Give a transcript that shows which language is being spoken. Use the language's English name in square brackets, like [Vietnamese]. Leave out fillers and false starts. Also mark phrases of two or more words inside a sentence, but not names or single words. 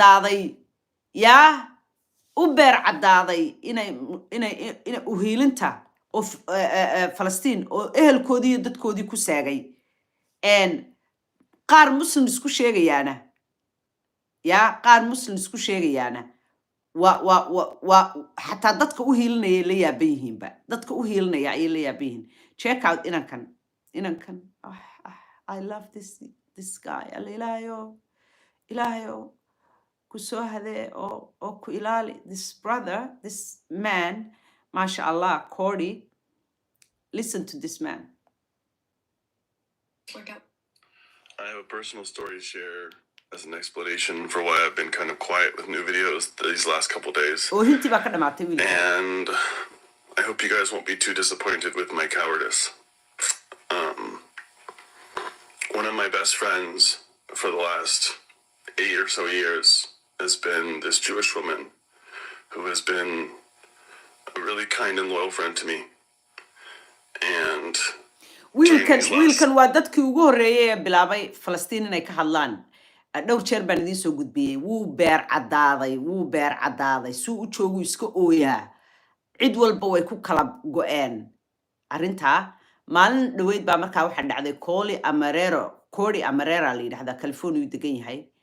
[Somali] caddaaday inay uhiilinta oo Falastiin oo ehelkoodii iyo dadkoodii ku saagay and qaar muslim isku sheegayaana yaa qaar muslim isku sheegayaana waa xataa dadka u hiilinaya la yaaban yihiinba dadka u hiilinaya ayay la yaaban yihiin [English] check out [Somali] inankan [English] I love this guy [Somali] alla ilaahayo ku soo hadee oo ku ilaali [English] this brother this man [Arabic] ما شاء الله [Somali] Cody [English] listen to this man I have a personal story to share as an explanation for why I've been kind of quiet with new videos these last couple days. [Somali] oo hinti baa ka dhamaatay wiilka [English] And I hope you guys won't be too disappointed with my cowardice. One of my best friends for the last 8 or so years has been this Jewish woman who has been a really kind and loyal friend to me. And [Somali] wiilkan waa dadkii ugu horreeyay ee bilaabay Falastiin inay ka hadlaan dhowr jeer baan idiin soo gudbiyey wuu beer caddaaday suu u joogu iska ooyaa cid walba way ku kala go'een arrintaa maalin dhaweyd baa markaa waxaa dhacday Cody Amarera la yidhahdaa California degan yahay